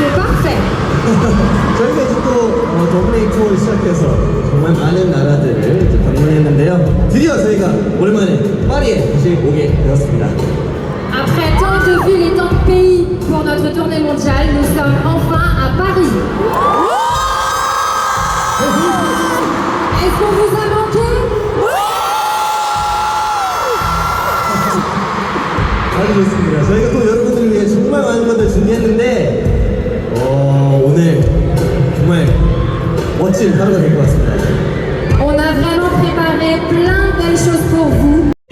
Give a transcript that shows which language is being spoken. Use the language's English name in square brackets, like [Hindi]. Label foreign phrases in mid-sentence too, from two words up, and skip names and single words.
[French] Parfait. [Korean] 저희가 이제 또 더블레이 투어를 시작해서 정말 많은 나라들을 이제 방문했는데요. 드디어 저희가 오랜만에 파리에 다시 오게 되었습니다. [French] Après tant de villes et tant de pays pour notre tournée mondiale, nous sommes enfin à Paris. Est-ce qu'on vous a manqué? [Korean] 아주 좋습니다. 저희가 또 여러분들을 위해 정말 많은 것들 준비했는데 오늘 정말 멋진 하루가 될 것 같습니다. [French] On a vraiment préparé plein de belles choses pour vous.